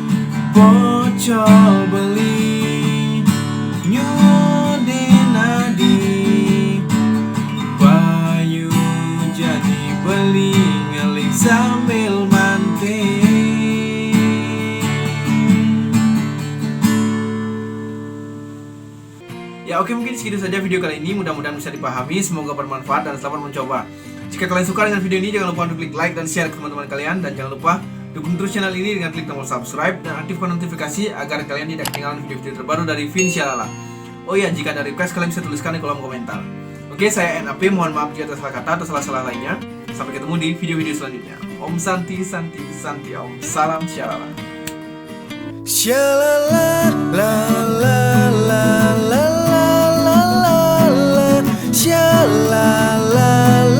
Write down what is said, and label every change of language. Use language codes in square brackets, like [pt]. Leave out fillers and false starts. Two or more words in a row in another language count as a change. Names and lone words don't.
[id] bocol beli nyuwoden nadi ngeling-ngeling sambil manting. Ya oke, mungkin segitu saja video kali ini. Mudah-mudahan bisa dipahami, semoga bermanfaat dan selamat mencoba. Jika kalian suka dengan video ini, jangan lupa untuk klik like dan share ke teman-teman kalian. Dan jangan lupa dukung terus channel ini dengan klik tombol subscribe dan aktifkan notifikasi agar kalian tidak ketinggalan video-video terbaru dari Vinshalala. Oh ya, jika ada request kalian bisa tuliskan di kolom komentar. Oke, saya NAP, mohon maaf jika ada salah kata atau salah-salah lainnya. Sampai ketemu di video-video selanjutnya. [sa] ॐ शान्ति, शान्ति, शान्ति ॐ. [id] Salam Shalala. Shalala la la la la la la la la, shalala.